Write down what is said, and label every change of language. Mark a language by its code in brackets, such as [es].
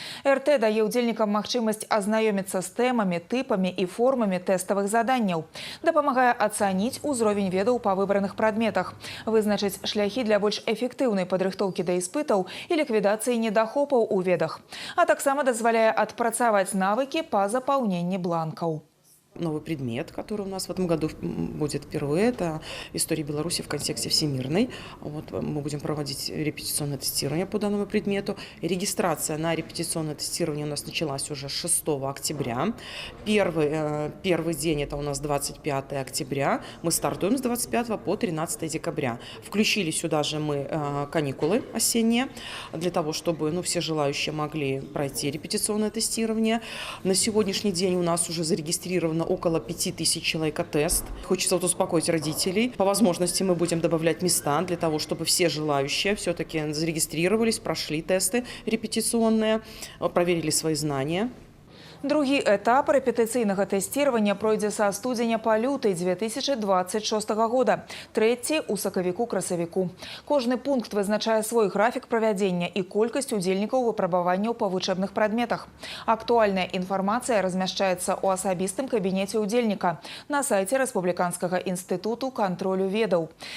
[be] РТ дае ўдзельнікам магчымасць азнаёміцца з тэмамі, тыпамі і формамі тэставых заданняў. Дапамагае ацаніць узровень ведаў па выбраных прадметах, вызначыць шляхі для больш эфектыўнай падрыхтоўкі да іспытаў і ліквідацыі недахопаў у ведах. А таксама дазваляе адпрацаваць навыкі па запаўненні бланкаў. [ru] Новый предмет, который у нас в этом году будет впервые, это история Беларуси в контексте всемирной. Вот мы будем проводить репетиционное тестирование по данному предмету. Регистрация на репетиционное тестирование у нас началась уже 6 октября. Первый день это у нас 25 октября. Мы стартуем с 25 по 13 декабря. Включили сюда же мы каникулы осенние, для того, чтобы все желающие могли пройти репетиционное тестирование. На сегодняшний день у нас уже зарегистрировано около 5000 человек тест. Хочется успокоить родителей. По возможности мы будем добавлять места для того, чтобы все желающие все-таки зарегистрировались, прошли тесты репетиционные, проверили свои знания. [be] Другі этап рэпетыцыйнага тэсціравання пройдзе са студзеня па люты 2026 года, трэці ў сакавіку-красавіку. Кожны пункт вызначае свой графік правядзення і колькасць удзельнікаў выпрабаванняў па вучэбных прадметах. Актуальная інфармацыя размяшчаецца ў асабістым кабінеце ўдзельніка на сайце Рэспубліканскага інстытуту кантролю ведаў.